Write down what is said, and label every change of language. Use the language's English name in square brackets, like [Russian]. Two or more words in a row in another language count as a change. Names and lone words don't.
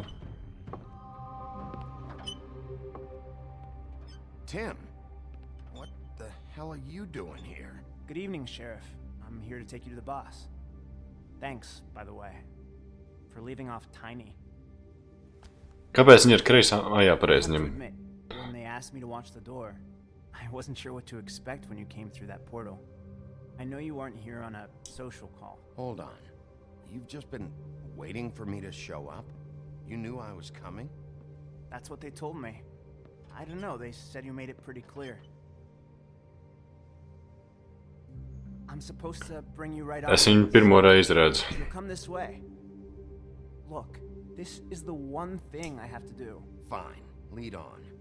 [English] Tim, what the hell are you doing here? Good evening, Sheriff. I'm here to take you to the boss. Thanks, by the way, for leaving off Tiny. [Latvian] Kāpēc viņi ir kreisā? Jā, pareizi ņem. [English] When they asked me to watch the door, I wasn't sure what to expect when you came through that portal. I know you weren't here on a social call. Hold on. You've just been waiting for me to show up? You knew I was coming? That's what they told me. I don't know, they said you made it pretty clear. I'm supposed to bring you right up. [Latvian] Es viņu pirmo reizi redzu. [English] You'll come this way. Look, this is the one thing I have to do. Fine, lead on.